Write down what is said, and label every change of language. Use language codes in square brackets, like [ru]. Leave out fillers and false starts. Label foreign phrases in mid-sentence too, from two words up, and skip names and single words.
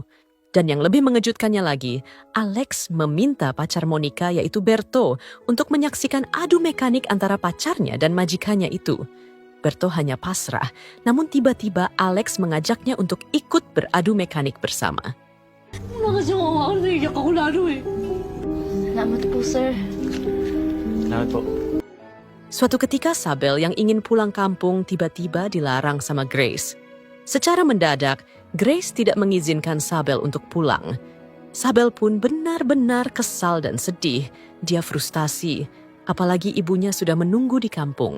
[id] Dan yang lebih mengejutkannya lagi, Alex meminta pacar Monica yaitu Berto untuk menyaksikan adu mekanik antara pacarnya dan majikannya itu. Berto hanya pasrah, namun tiba-tiba Alex mengajaknya untuk ikut beradu mekanik bersama. [tl] Nakasama ako, naiyak ako lalo eh. Salamat po, sir. Salamat po. [id] Suatu ketika Sabel yang ingin pulang kampung tiba-tiba dilarang sama Grace. Secara mendadak, Grace tidak mengizinkan Sabel untuk pulang. Sabel pun benar-benar kesal dan sedih. Dia frustasi, apalagi ibunya sudah menunggu di kampung.